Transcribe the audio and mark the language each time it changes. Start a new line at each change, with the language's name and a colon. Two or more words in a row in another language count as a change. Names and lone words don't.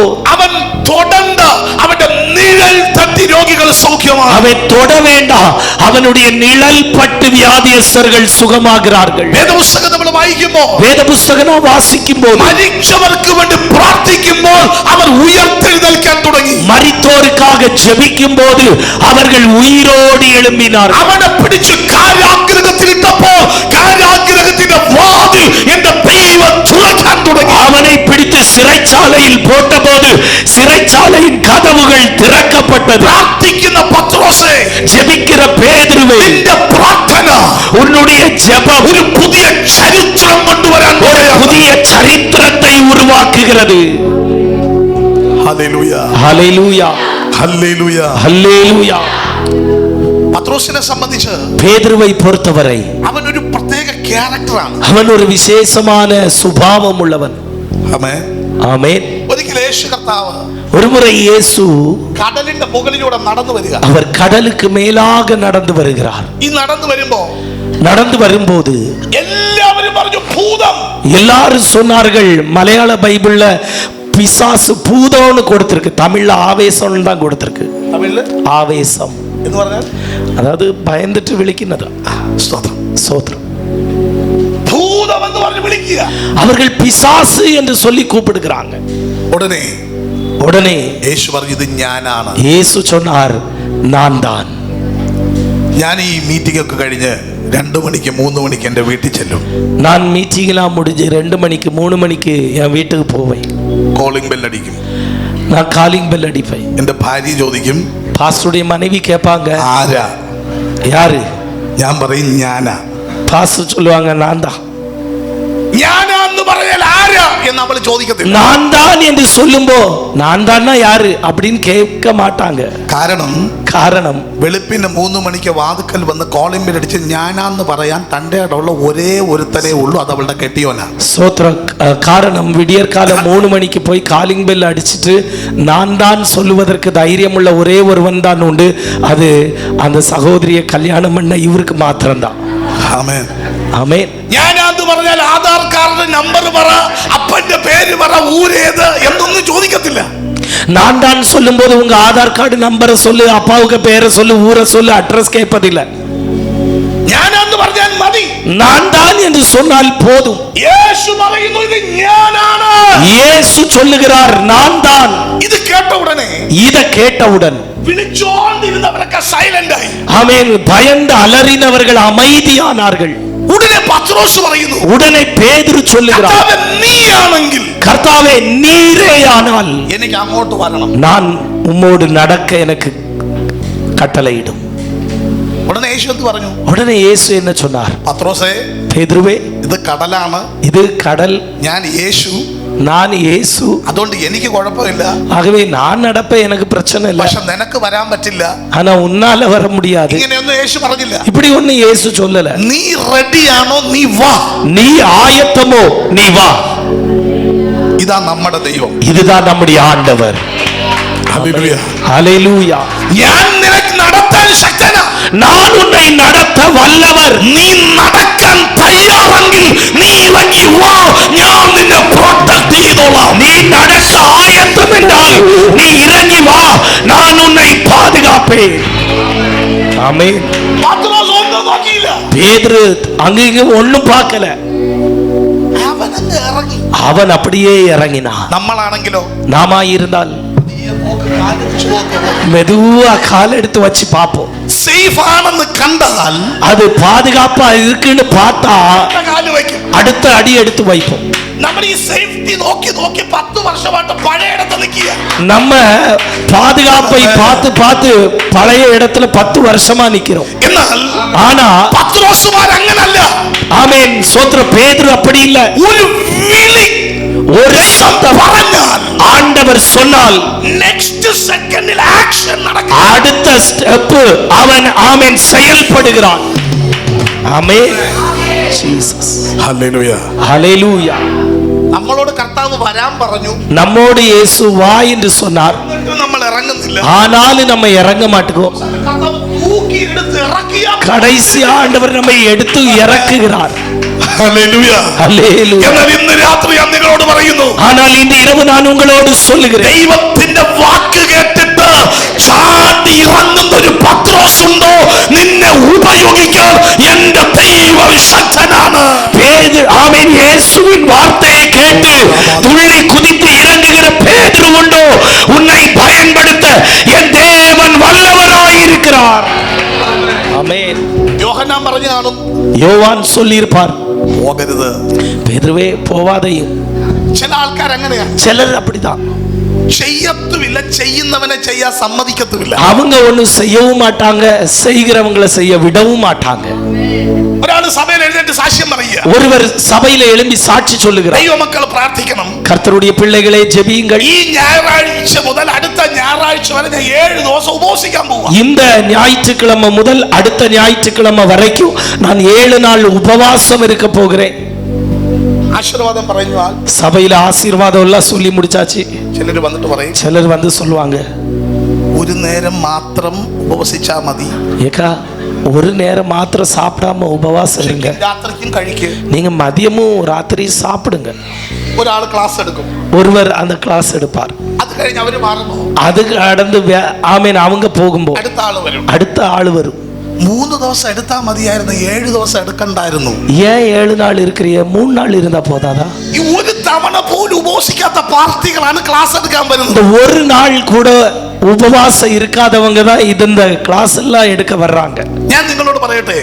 Malayalam: അവൻ തൊടണ്ട, അവന്റെ നിഴൽ തട്ടി രോഗികൾ സൗഖ്യമാണ്.
Tamil: அவன் தொட வேண்டாம், அவனுடைய நிழல் பட்டு வியாதியஸ்தர்கள் சுகமாகிறார்கள்.
Malayalam: വേദപുസ്തകം നമ്മൾ വായിക്കുമ്പോൾ,
Tamil: வேத புஸ்தகம் வாசிக்கும் போது
Malayalam: മരിച്ചവർക്ക് വേണ്ടി പ്രാർത്ഥിക്കുമ്പോൾ അവർ ഉയർത്തെഴുന്നേൽക്കാൻ തുടങ്ങി.
Tamil: மரித்தோருக்காக ஜெபிக்கும் போது அவர்கள் உயிரோடு எழும்பினார்கள்.
Malayalam: അവനെ പിടിച്ച് കാരാഗ്രഹത്തിൽ ഇട്ടപ്പോൾ കാരാഗ്രഹത്തിന്റെ വാതിൽ എന്റെ ദൈവം തുറക്കാൻ തുടങ്ങി.
Tamil: அவனை பிடித்து சிறைச்சாலையில் போட்டபோது சிறைச்சாலையின் கதவுகள் திறக்கப்பட்டது.
Malayalam: പ്രാർത്ഥിക്കുന്ന പത്രോസേ,
Tamil: ஜெபிக்கிற பேதுருவே,
Malayalam: നിന്റെ പ്രാർത്ഥന
Tamil: உன்னுடைய ஜெபம்
Malayalam: ഒരു പുതിയ ചരിത്രം കൊണ്ടുവരാൻ
Tamil: ஒரு புதிய சரித்திரத்தை உருவாக்குகிறது.
Malayalam: ഹല്ലേലൂയ.
Tamil: ஹல்லேலூயா.
Malayalam: ഹല്ലേലൂയ.
Tamil: ஹல்லேலூயா.
Malayalam: പത്രോസിനെ സംബന്ധിച്ച്
Tamil: பேதுருவை பொறுத்தவரை
Malayalam: അവൻ ഒരു പ്രത്യേക ക്യാരക്ടറാണ്.
Tamil: அவன் ஒரு விசேஷமான சுபாவம் உள்ளவன்.
Malayalam: ആമേൻ.
Tamil: ஆமென்.
Malayalam: ഒരിക്കൽ യേശു കർത്താവ്
Tamil: ஒருமுறை இயேசு
Malayalam: കടലിന്റെ മുകളിലൂടെ നടന്നു വരിക.
Tamil: அவர் கடலுக்கு மேலாக நடந்து வருகிறார்.
Malayalam: ഈ നടന്നു വരുമ്പോ
Tamil: நடந்து வரும்போது
Malayalam: എല്ലാവരും പറഞ്ഞു ഭൂതം.
Tamil: எல்லாரும் சொன்னார்கள், மலையாள பைபிள்ல பிசாசு பூதம்னு கொடுத்திருக்கு, தமிழ்ல ஆவேசம் தான் கொடுத்திருக்கு.
Malayalam: തമിഴില്
Tamil: ஆவேசம்
Malayalam: എന്ന് പറഞ്ഞാൽ
Tamil: அதாவது பயந்துட்டு விழிக்கிறது.
Malayalam: സ്തോത്രം.
Tamil: சோத்ரம்.
Malayalam: ഭൂതം എന്ന് പറഞ്ഞ് വിളിക്കുക.
Tamil: அவர்கள் பிசாசு என்று சொல்லி கூப்பிடுகிறாங்க.
Malayalam: ഉടനെ
Tamil: உடனே
Malayalam: യേശു പറഞ്ഞു, ഇത് ഞാനാണ്.
Tamil: இயேசு சொன்னார், நான் தான்.
Malayalam: ഞാൻ ഈ മീറ്റിംഗ് ഒക്കെ കഴിഞ്ഞ് 2 മണിക്ക് 3 മണിക്ക് എൻ്റെ വീട്ടിൽ ചെല്ലും.
Tamil: நான் மீட்டிங்லாம் முடிஞ்சு 2 மணிக்கு 3 மணிக்கு என் வீட்டுக்கு போவேன்.
English: calling bell
Malayalam: അടിക്കും.
Tamil: நான்
English: calling bell
Tamil: அடிப்பேன்.
Malayalam: എൻ്റെ ഭാര്യ ചോദിക്കും,
Tamil: பாஸ்டருடைய மனைவி கேட்பாங்க,
Malayalam: ആരാ?
Tamil: யாரு?
Malayalam: ഞാൻ പറയും, ഞാനാ.
Tamil: பாஸ்டர் சொல்லுவாங்க, நான் தான்.
Malayalam: ഞാനാന്ന് പറയാൻ ആരാ എന്ന് അവൾ ചോദിക്കത്തില്ല.
Tamil: நான் தான் என்று சொல்லும்போ நான் தான்னா யாரு அப்படின்னு கேட்க மாட்டாங்க. காரணம்
Malayalam: വെളുപ്പിന് 3 മണിക്ക് വാതുക്കൽ വന്ന്
English: calling bell
Malayalam: അടിച്ച് ഞാനാന്ന് പറയാൻ തൻ്റെ ഇടമുള്ള ഒരേ ഒരുത്തനേ ഉള്ളൂ, അത് അവളുടെ കെട്ടിയോനാ.
Tamil: சோத்ரம். காரணம், விடியற்காலம் 3 மணிக்கு போய்
English: calling bell
Tamil: அடிச்சிட்டு நான் தான் சொல்லுவதற்கு தைரியம் உள்ள ஒரே ஒருவன் தான் உண்டு, அது அந்த சகோதரியை கல்யாணம் பண்ண இவருக்கு மாத்திரம்தான்.
Malayalam: ആമേൻ.
Tamil: ஆமென்.
Malayalam: ഞാനാന്ന് പറഞ്ഞാൽ ആധാർ
English: card number
Malayalam: പറ, അപ്പന്റെ പേര് പറ, ഊരേത് എന്നൊന്നും ചോദിക്കത്തില്ല.
Tamil: நான் தான் சொல்லும் போது உங்க ஆதார்
English: card number
Tamil: சொல்லு, அப்பாவுக்கு பேரை சொல்லு, ஊரை சொல்லு, அட்ரஸ் கேட்பதில்லை.
Malayalam: ഞാനാന്ന് പറഞ്ഞാൽ മതി.
Tamil: நான் தான் என்று சொன்னால் போதும்.
Malayalam: യേശു പറയുന്നു, ഇത് ഞാനാണ്.
Tamil: இயேசு சொல்லுகிறார், நான் தான்.
Malayalam: ഇത് കേട്ട ഉടനെ
Tamil: இதை கேட்டவுடன்
Malayalam: വിളിച്ചോണ്ടിരുന്നവരൊക്കെ സൈലന്റ് ആയി.
Tamil: ஆமென். பயந்து அலறினவர்கள் அமைதியானார்கள்.
Malayalam: ഉടനെ പത്രോസ് പറയുന്നു,
Tamil: உடனே பேதுரு சொல்லுகிறார்,
Malayalam: കർത്താവേ, നീയാണെങ്കിൽ
Tamil: கர்த்தாவே நீரேயானால்
Malayalam: എനിക്ക് അങ്ങോട്ട് വരണം.
Tamil: நான் உம்மோடு நடக்க எனக்கு கட்டளையிடும்.
Malayalam: ഉടനെ യേശു എന്ത് പറഞ്ഞു?
Tamil: உடனே இயேசு என்ன சொன்னார்?
Malayalam: പത്രോസേ,
Tamil: பேதுருவே,
Malayalam: ഇത് കടലാണ്,
Tamil: இது கடல்,
Malayalam: ഞാൻ യേശു,
Tamil: நான் இயேசு,
Malayalam: അതുകൊണ്ട് എനിക്ക് കുഴപ്പമില്ല.
Tamil: ஆகவே நான் நடப்ப எனக்கு பிரச்சனை இல்லை,
Malayalam: പക്ഷെ നിനക്ക് വരാൻ പറ്റില്ല.
Tamil: ஆனா உன்னால வர முடியாது.
Malayalam: ഇങ്ങനെയൊന്നും യേശു പറഞ്ഞില്ല.
Tamil: இப்படி ஒண்ணு இயேசு சொல்லல.
Malayalam: നീ റെഡിയാണോ, നീ വാ.
Tamil: நீ ஆயத்தமோ நீ வா.
Malayalam: ഇതാ നമ്മുടെ ദൈവം,
Tamil: இதுதான் நம்முடைய ஆண்டவர்.
Malayalam: ഹല്ലേലൂയ.
Tamil: ஹல்லேலூயா.
Malayalam: ഞാൻ നിനക്ക് നടത്താൻ ശക്തനാ.
Tamil: நான் உன்னை நடத்த வல்லவர்.
Malayalam: നീ നടക്കാൻ തയ്യാറെങ്കിൽ നീ ഇറങ്ങി വാ, ഞാൻ നിന്നെ പ്രൊട്ടക്ട് ചെയ്തോളാം.
Tamil: நீ நடக்க ஆயத்தம் என்றால் நீ இறங்கி வா, நான் உன்னை பாதுகாப்பேன். ஆமென்.
Malayalam: പത്രോസ് ഒന്നും നോക്കിയില്ല.
Tamil: பேதுரு அங்க ஒண்ணும் பார்க்கல,
Malayalam: അവനങ്ങ് ഇറങ്ങി.
Tamil: அவன் அப்படியே இறங்கினான்.
Malayalam: നമ്മളാണെങ്കിലോ
Tamil: நாம இருந்தால் மெதுவா கால் எடுத்து வச்சு பார்ப்போம்.
Malayalam: സേഫ് ആണെന്ന് കണ്ടാൽ
Tamil: அது பாதுகாப்பா இருக்குன்னு பார்த்தா
Malayalam: കാല് വയ്ക്കും.
Tamil: அடுத்த அடி எடுத்து வைப்போம்.
Malayalam: നമ്മൾ ഈ സേഫ്റ്റി നോക്കി നോക്കി 10 വർഷമായിട്ട് പഴയ ഇടത്ത് നിൽക്കുക.
Tamil: நம்ம பாதுகாப்பை பார்த்து பார்த்து பழைய இடத்துல 10 வருஷமா நிக்கிறோம்.
Malayalam: എന്നാൽ
Tamil: ஆனா
Malayalam: പത്രോസുമാർ അങ്ങനല്ല.
Tamil: ஆமென். சோத்திர பேதுரு அப்படி இல்ல.
Malayalam: ഒരു വിളി,
Tamil: ஒரு சத்தம்
Malayalam: പറഞ്ഞാல்
Tamil: ஆண்டவர் சொன்னால்
English: next second
Malayalam: ആക്ഷൻ നടക്കും.
Tamil: அடுத்த ஸ்டெப் அவன் ஆமென் செயல்படுகிறான். ஆமென். ஜீசஸ்.
Malayalam: ഹല്ലേലൂയ.
Tamil: ஹல்லேலூயா.
Malayalam: നമ്മളോട് കർത്താവ് വരാൻ പറഞ്ഞു,
Tamil: நம்மோடு இயேசு வா என்று சொன்னார்.
Malayalam: എന്നിട്ട് നമ്മൾ ഇറങ്ങുന്നില്ല.
Tamil: ஆனாலும் நம்ம இறங்க மாட்டோம்.
Malayalam: കർത്താവ് തൂക്കി എടുത്ത് ഇറക്കിയ
Tamil: கடைசி ஆண்டவர் நம்மை எடுத்து இறக்குகிறார்.
Malayalam: ഹല്ലേലൂയ.
Tamil: ஹல்லேலூயா.
Malayalam: എന്നാൽ ഇന്ന് രാത്രി ഞാൻ നിങ്ങളോട് പറയുന്നു,
Tamil: ஆனால் இந்த இரவு நான் உங்களோடு சொல்லுகிறேன்,
Malayalam: ദൈവത്തിന്റെ വാക്ക് കേട്ടിട്ട് ചാടി ഇറങ്ങുന്ന ഒരു പത്രോസ് ഉണ്ടോ? നിന്നെ ഉപയോഗിക്കാൻ എന്റെ ദൈവം ശക്തനാണ്.
Tamil: பேதுரு ஆமென். இயேசுவின் வார்த்தையை கேட்டு துள்ளி குதித்து இறங்குகிற பேதுரு உண்டோ? உன்னை பயன்படுத்த என் தேவன் வல்லவராயிருக்கிறார். ஆமென்.
Malayalam: യോഹന്നാൻ പറഞ്ഞു കാണും,
Tamil: யோவான் சொல்லியிருப்பார்,
Malayalam: പോകരുത്.
Tamil: பேதுருவே போவாதையும்.
Malayalam: ചില ആൾക്കാർ അങ്ങനെയാ,
Tamil: சிலர் அப்படிதான்.
Malayalam: ചെയ്യത്തുമില്ല, ചെയ്യുന്നവനെ ചെയ്യാൻ സമ്മതിക്കത്തുമില്ല.
Tamil: அவங்க ஒண்ணும் செய்யவும் மாட்டாங்க, செய்கிறவங்களை செய்ய விடவும் மாட்டாங்க.
Malayalam: ഒരാള് സഭയിൽ എഴുന്നേറ്റ് സാക്ഷ്യം പറയുക,
Tamil: ஒருவர் சபையில எழும்பி சாட்சி சொல்லுகிறார்,
Malayalam: ദൈവമക്കൾ പ്രാർത്ഥിക്കണം,
Tamil: கர்த்தருடைய பிள்ளைகளே ஜெபியுங்கள்,
Malayalam: ഈ ഞായറാഴ്ച മുതൽ അടുത്ത ഞായറാഴ്ച വരെ ഞാൻ 7 ദിവസം ഉപവസിക്കാൻ പോവാ.
Tamil: இந்த ஞாயிற்றுக்கிழமை முதல் அடுத்த ஞாயிற்றுக்கிழமை வரைக்கும் நான் 7 நாள் உபவாசம் இருக்க போகிறேன்.
Malayalam: ആശീർവാദം പറഞ്ഞാൽ
Tamil: சபையில ஆசீர்வாதம் எல்லாம் சொல்லி முடிச்சாச்சு.
Malayalam: ചിലര് വന്നിട്ട് പറയും,
Tamil: சிலர் வந்து சொல்லுவாங்க,
Malayalam: ഒരു നേരം മാത്രം ഉപവസിച്ചാ മതി,
Tamil: ஏக்கா ஒரு நேரம் மாத்திரம் சாப்பிடாம உபவாசம் இருங்க,
Malayalam: രാത്രിക്കും കഴിക്ക്.
Tamil: நீங்க மதியமும் ராத்திரியும் சாப்பிடுங்க.
Malayalam: ഒരാൾ ക്ലാസ് എടുക്കും,
Tamil: ஒருவர் அந்த கிளாஸ் எடுப்பார்,
Malayalam: അത് കഴിഞ്ഞ് അവര് മാറുന്നു,
Tamil: அது கடந்து ஆமீன் அவங்க போகும்போது
Malayalam: അടുത്ത ആള് വരും.
Tamil: அடுத்த ஆளு வரும்.
Malayalam: 3 ദിവസം എടുത്താ മതിയായിരുന്നു, 7 ദിവസം എടുക്കണ്ടായിരുന്നു.
Tamil: ஏன் 7 நாள் இருக்கிறிய? 3 நாள் இருந்தா போதாதா?
Malayalam: ഈ ഒരു തവണ പോലും ഉപവസിക്കാത്ത പാർട്ടികളാണ് ക്ലാസ് എടുക്കാൻ
Tamil: இந்த
Malayalam: വരുന്നത്.
Tamil: ஒரு நாள் கூட உபவாசம் இருக்காதவங்க தான் இந்த கிளாஸ் எல்லாம் எடுக்க வர்றாங்க.
Malayalam: ഞാൻ നിങ്ങളോട് പറയട്ടെ,